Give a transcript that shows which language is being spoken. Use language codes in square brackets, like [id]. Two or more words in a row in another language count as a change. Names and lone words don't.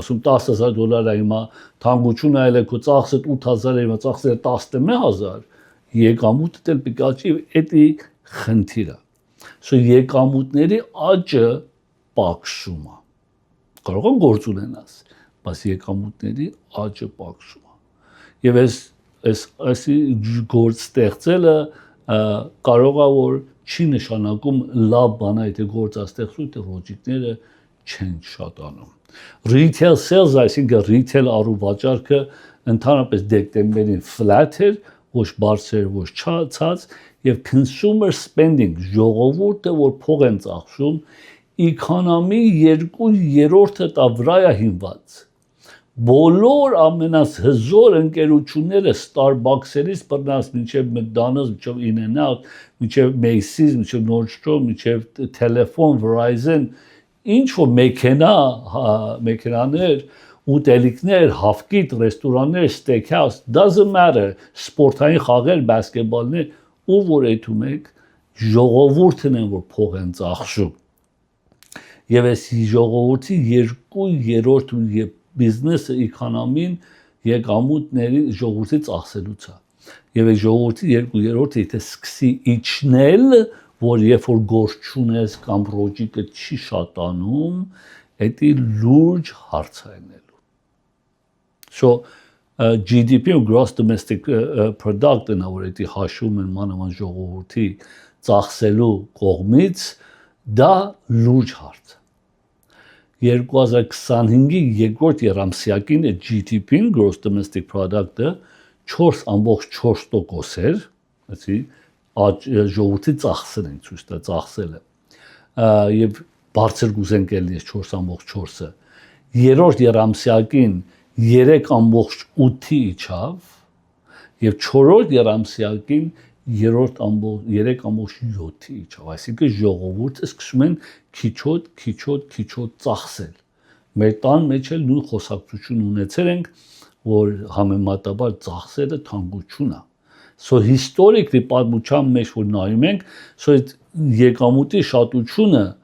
[hy] ասում $10,000 է հիմա թանկությունը այլ է քո ծախսը 8,000 է հիմա ծախսը 11,000 եկամուտը դել պիկաճի էդի խնդիրը So եկամուտների աճը պակսում է կարող է գործ ունենաս բայց եկամուտների աճը պակսում է եւ այսի գործ ստեղծելը կարող է որ չի նշանակում լավ բան է եթե գործաստեղծում թե ռոճիկները չեն շատանում [en] retail sales [hy] այսինքն retail առուվաճառքը ընդհանրապես դեկտեմբերին flat էր ոչ բարձր ոչ ցած եւ [en] consumer spending [hy] ժողովուրդը որ փող են ծախսում economy 2/3-ը տա վրա է հիմնված բոլոր ամենահզոր ընկերությունները Starbucks-երից բռնած մինչև McDonald's, մինչև In-N-Out, մինչև Macy's, մինչև Nordstrom, մինչև Telephone, Verizon, ինչ որ մեքենաներ, ուտելիքներ, հավկիտ, ռեստորաններ, [en] steakhouse, doesn't matter, [hy] սպորտային խաղեր, բասկետբոլներ, ու որ այդում եք ժողովուրդն են որ փող են ծախսում։ Եվ այս ժողովրդի 2/3 բիզնեսը էկոնոմին եկամուտների ժողովրդի ծախսելուց է։ Եվ այս ժողովրդի 2/3-ը եթե սկսի իջնել, որ երբ որ գործ չունես կամ ռոճիկը չի շատանում, դա լուրջ հարց է ելնելու։ So GDP ու [en] gross domestic product- [hy] ն որ դա հաշվում են մանավանդ ժողովրդի ծախսելու կողմից, դա լուրջ հարց է։ 2025-ի երկրորդ երամսյակին GDP-ն [en] gross domestic product- [hy] ը 4.4% էր, ասի ժողովրդի ծախսն են ցույց տա ծախսելը։ Եվ բարձր կուզենք ելնի 4.4-ը։ Երրորդ երամսյակին 3.8-ի իջավ եւ չորրորդ երամսյակին 3.7-ի իջավ, այսինքն ժողովուրդը սկսում են քիչոտ ծախսել։ Մեր տան մեջ էլ նույն խոսակցություն ունեցել ենք, որ համեմատաբար ծախսերը թանկություն է։ [en] So historically [hy] պատմության մեջ որ նայում ենք, so եկամուտի շատությունը